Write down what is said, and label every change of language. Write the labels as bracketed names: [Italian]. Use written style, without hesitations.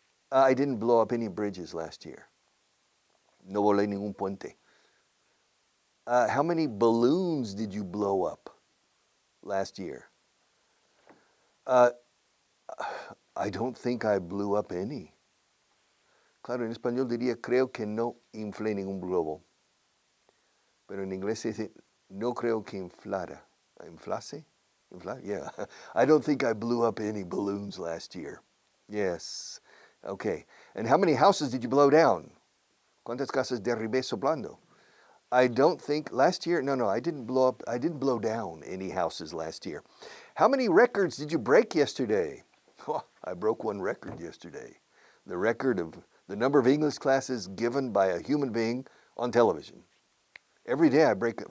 [English] I didn't blow up any bridges last year. [Spanish] No volé ningún puente. [English] How many balloons did you blow up last year? I don't think I blew up any. [Spanish] Claro, en español diría, creo que no inflé ningún globo. Pero en inglés se dice, no creo que inflara. ¿Inflase? Inflar? Yeah. [English] I don't think I blew up any balloons last year. Yes. Okay. And how many houses did you blow down? [Spanish] ¿Cuántas casas derribé soplando? [English] I don't think last year, no, I didn't blow down any houses last year. How many records did you break yesterday? Oh, I broke one record yesterday. The record of the number of English classes given by a human being on television. Every day I break it.